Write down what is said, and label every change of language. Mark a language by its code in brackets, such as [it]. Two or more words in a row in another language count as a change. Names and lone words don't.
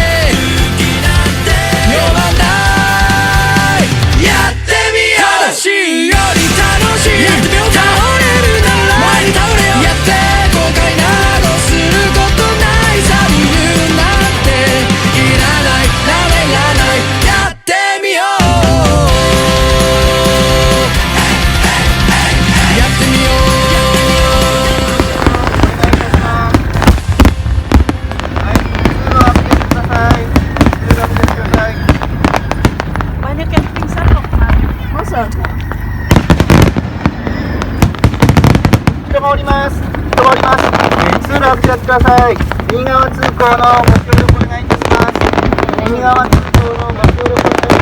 [ja] 呼ばないやってみよう楽しいより楽しいやってみよう倒れるなら前に倒れようやって後悔などすることないさ理由なんていらないいらないやってみよう [id] banyak yang pingsan loh kemarin. Masa? [ja] 人がおります。人がおります。通路を開けてください。右側通行のご協力お願いいたします。右側通行のご協力お願いいたします。